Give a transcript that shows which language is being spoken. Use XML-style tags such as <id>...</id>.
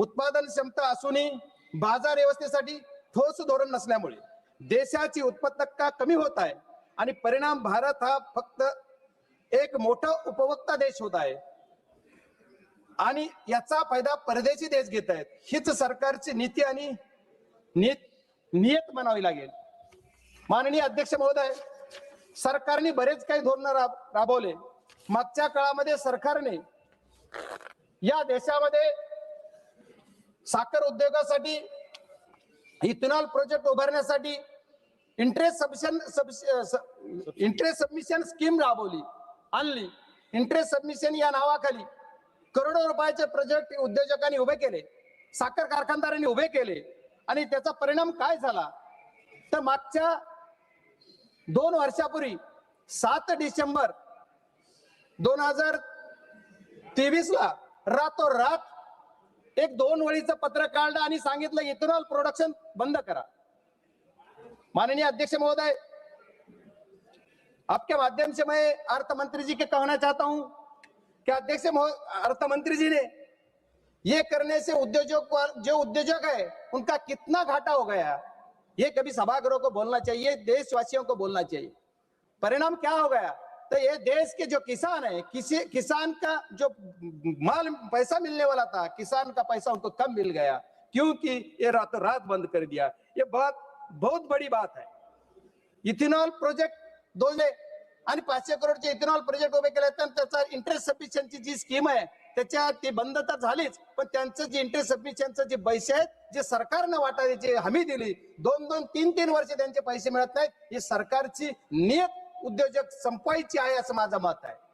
<mr>उत्पादन क्षमता असूनही बाजार व्यवस्थेसाठी ठोस धोरण नसल्यामुळे देशाची उत्पादकता कमी होत आहे आणि परिणाम भारत हा फक्त एक मोठा उपभोक्ता देश होत आहे आणि याचा फायदा परदेशी देश घेत आहेत। हीच सरकारची नीती आणि नियत म्हणावी लागेल। माननीय अध्यक्ष महोदय, सरकारने बरेच काही धोरण राबवले। मागच्या काळामध्ये सरकारने या देशामध्ये साखर उद्योगासाठी इथेनॉल प्रोजेक्ट उभारण्यासाठी इंटरेस्ट सबमिशन स्कीम राबवली, आणली। इंटरेस्ट सबमिशन या नावाखाली करोडो रुपयाचे प्रोजेक्ट उद्योजकांनी उभे केले, साखर कारखानदारांनी उभे केले आणि त्याचा परिणाम काय झाला तर मागच्या 2 वर्षापूर्वी 7 डिसेंबर 2023 ला रातोरात एक 2 वळीचं पत्र काढलं आणि सांगितलं इथेनॉल प्रोडक्शन बंद करा। माननीय अध्यक्ष महोदय,</mr> <hi>आपके माध्यम से मैं अर्थ मंत्री जी के कहना चाहता हूं कि अध्यक्ष अर्थ मंत्री जी ने ये करने से जो उद्योजक है उनका कितना घाटा हो गया, ये कभी सभागृह को बोलना चाहिए, देशवासियों को बोलना चाहिए। परिणाम क्या हो गया, तो ये देश के जो किसान है, किसान का जो माल पैसा मिलने वाला था, किसान का पैसा उनको कम मिल गया, क्योंकि ये रातों रात बंद कर दिया। ये बहुत बड़ी बात है।</hi> <mr>इथेनॉल प्रोजेक्ट 500 करोडचे इथेनॉल प्रोजेक्ट उभे केले, त्याचा इंटरेस्ट सफिशियन्सी जी स्कीम आहे त्याच्या ती बंद तर झालीच, पण त्यांचं जे इंटरेस्ट सफिशियन्सी जे पैसे आहेत जे सरकारने वाटायची हमी दिली, 2-2, 3-3 वर्ष त्यांचे पैसे मिळत नाहीत, ही सरकारची नियत उद्योजक संपवायची आहे असं माझं मत आहे।</mr>